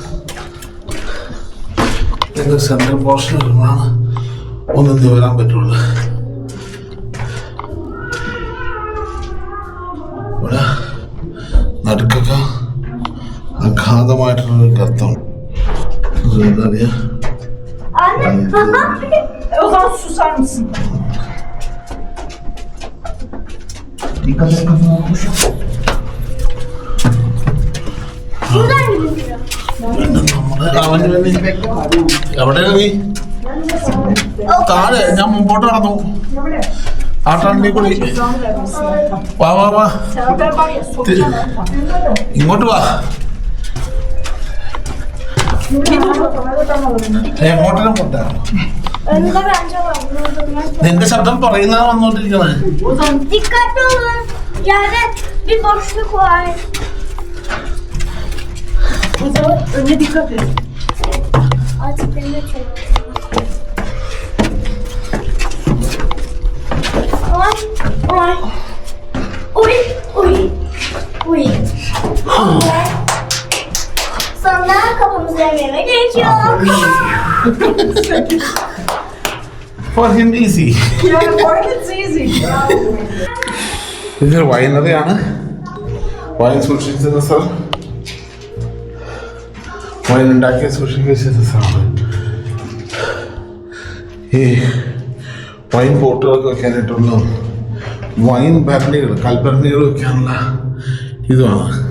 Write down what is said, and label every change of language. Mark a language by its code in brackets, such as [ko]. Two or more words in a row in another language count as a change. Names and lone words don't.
[ml] ഇതിൻ്റെ [en] central portion [ml] വരുമ്പോഴാണ് ഒന്നും വരാൻ പറ്റുള്ളൂ. ഇവിടെ നടുക്കൊക്കെ അഗാധമായിട്ടുള്ളൊരു ഗർത്തം. എന്താ അറിയാ, [tr] O zaman susar mısın? Dikkat et kafana olmuş. Buradan gidiyor. [ml] എവിടെയാണ് നീ? താഴെ ഞാൻ മുമ്പോട്ട് നടന്നു. ആ ടണ്ണിൽ കൂടി വാ വാ വാ, [tr] Serdar var ya sokacağım orta. [ml] ഇങ്ങോട്ട് വാ. എങ്ങോട്ടും പോട്ടെ. [tr] Önünde bence var. [ml] നിന്റെ ശബ്ദം പറയുന്നതാണ് വന്നോണ്ടിരിക്കുന്നത്. [tr] Dikkatli olun. Yerde bir boşluk var. O zaman önüne dikkat et. Artık benim de Oy, oy, oy, oy, oy. Sonra kafamıza yemek geçiyor. [en] For him easy. Yeah, for him it's easy. [ml] ഇതൊരു വൈനറിയാണ്. വൈൻ സൂക്ഷിക്കുന്ന സ്ഥലം, വൈൻ ഉണ്ടാക്കി സൂക്ഷിക്കുന്ന സ്ഥലമാണ്. ഈ വൈൻ പോട്ടുകൾക്ക് വെക്കാനായിട്ടുള്ള വൈൻ ഭരണികൾ, കൽഭരണികൾ വെക്കാനുള്ള ഇതുമാണ്.